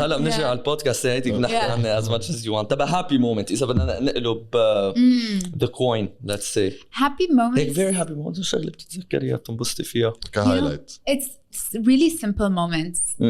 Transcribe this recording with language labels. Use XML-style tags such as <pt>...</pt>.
<ar>هلا بنجي على البودكاست هيك بنحكي عنها as much as you want.</ar> <en>تبع happy moment إذا بدنا نقلب the coin, let's say. Happy moments.</en> <ar>هيك very happy moments شغلة بتتذكريها بتنبسطي فيها. كهايلايت.</ar> <en>It's really simple moments.</en>